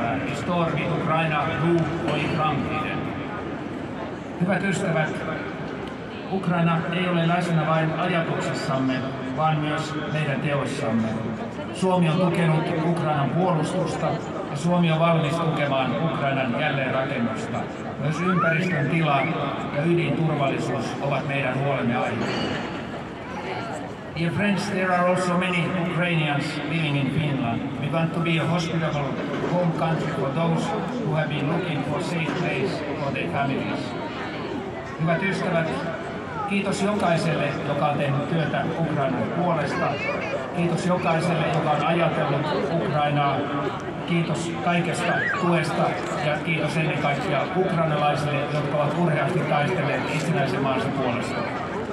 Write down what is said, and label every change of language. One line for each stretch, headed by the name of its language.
Swedish: Vi står vid Ukraina nu och i framtiden.
Finnish: Hyvät ystävät, Ukraina ei ole läsnä vain ajatuksissamme, vaan myös meidän teoissamme. Suomi on tukenut Ukrainan puolustusta ja Suomi on valmis tukemaan Ukrainan jälleenrakennusta. Myös ympäristön tila ja ydinturvallisuus ovat meidän huolemme aiheita.
English: Dear friends, there are also many Ukrainians living in Finland. We want to be a hospitable home country for those who have been looking for a safe place for their families.
Finnish: Hyvät ystävät, kiitos jokaiselle, joka on tehnyt työtä Ukrainan puolesta. Kiitos jokaiselle, joka on ajatellut Ukrainaa. Kiitos kaikesta tuesta ja kiitos ennen kaikkea ukrainalaisille, jotka ovat urheasti taistelleet itsenäisen maansa puolesta.